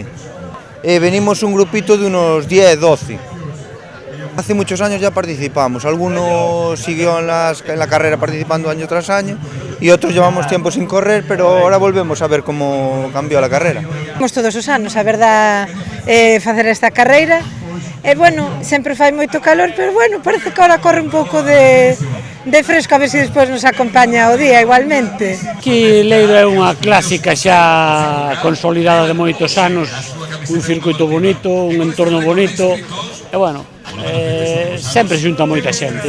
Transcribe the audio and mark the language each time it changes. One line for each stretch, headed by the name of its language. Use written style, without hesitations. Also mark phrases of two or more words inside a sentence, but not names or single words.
Spanish: Venimos un grupito de unos 10, 12. Hace muchos años ya participamos, algunos siguió en la carrera participando año tras año y otros llevamos tiempo sin correr, pero ahora volvemos a ver cómo cambió la carrera.
Galician: Vamos todos os anos, a verdad, facer esta carreira. Bueno, sempre fai moito calor, pero bueno, parece que ahora corre un pouco de fresco, a ver se despois nos acompaña o día igualmente. Aquí Leiro é unha clásica xa consolidada de moitos anos, un circuito bonito, un entorno bonito, e bueno, sempre xunta moita xente.